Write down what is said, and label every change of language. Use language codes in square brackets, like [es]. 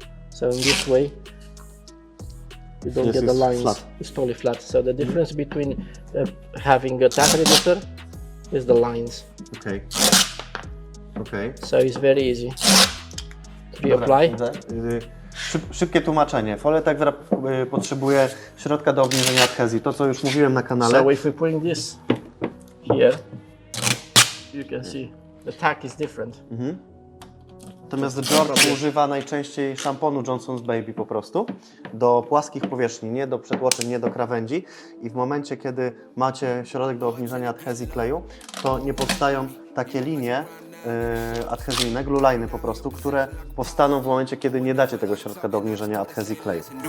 [en] So in this way, you don't Yes, get the it's lines. flat. It's totally flat. So the difference between having a tack reducer is the lines. Okej. Okej. So it's very easy to reapply. [pl] Szybkie tłumaczenie. Folia teckwrap potrzebuje środka do obniżenia adhezji. To, co już mówiłem na kanale. [en] So if we put this here, you can see the tack is different. [pl] Natomiast George używa najczęściej szamponu Johnson's Baby po prostu do płaskich powierzchni, nie do przetłoczeń, nie do krawędzi. I w momencie, kiedy macie środek do obniżenia adhezji kleju, to nie powstają takie linie adhezyjne, glue-line'y po prostu, które powstaną w momencie, kiedy nie dacie tego środka do obniżenia adhezji kleju.